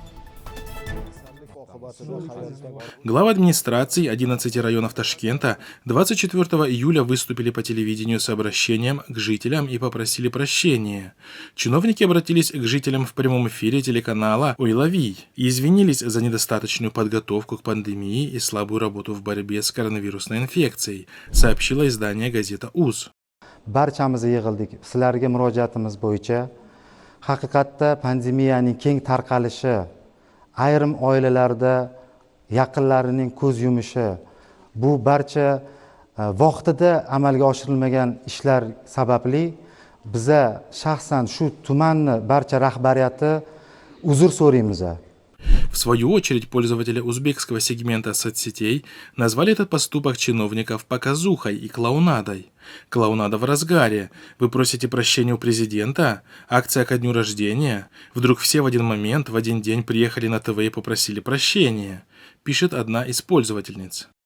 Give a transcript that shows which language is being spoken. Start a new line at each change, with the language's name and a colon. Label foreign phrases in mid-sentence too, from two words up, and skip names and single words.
Russian: Главы администрации 11 районов Ташкента 24 июля выступили по телевидению с обращением к жителям и попросили прощения. Чиновники обратились к жителям в прямом эфире телеканала «Ойлавий» и извинились за недостаточную подготовку к пандемии и слабую работу в борьбе с коронавирусной инфекцией, сообщило издание газета «УЗ».
Uzbek: Barchamiz yig'ildik. Sizlarga murojaatimiz bo'yicha haqiqatda pandemiyaning keng tarqalishi, ayrim oilalarda yaqinlarining ko'z yumishi, bu barcha vaqtida amalga oshirilmagan ishlar sababli biza shaxsan shu tumanni barcha rahbariyati uzr so'raymiz.
Russian: В свою очередь, пользователи узбекского сегмента соцсетей назвали этот поступок чиновников показухой и клоунадой. Клоунада в разгаре. Вы просите прощения у президента? Акция ко дню рождения? Вдруг все в один момент, в один день приехали на ТВ и попросили прощения, пишет одна из пользовательниц.